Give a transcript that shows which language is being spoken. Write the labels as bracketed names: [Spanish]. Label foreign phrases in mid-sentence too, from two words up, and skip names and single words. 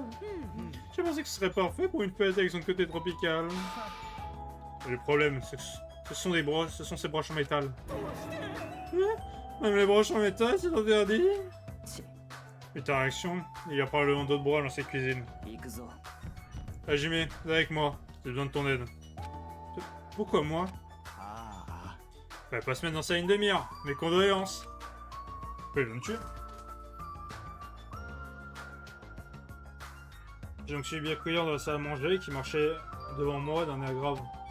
[French] Je pensais que ce serait parfait pour une fête avec son côté tropical. Et le problème, c'est que ce sont ces broches en métal. Même les broches en métal, c'est interdit. チ Et ta réaction, il y a probablement d'autres bras dans cette cuisine. [Japanese] 行くぞ [French] Hajime, viens avec moi, j'ai besoin de ton aide. Pourquoi moi? ああ Fallait pas se mettre dans ça une demi-heure, mes condoléances. Je vais me tuer. J'ai donc suivi Byakuya dans la salle à manger qui marchait devant moi d'un air grave.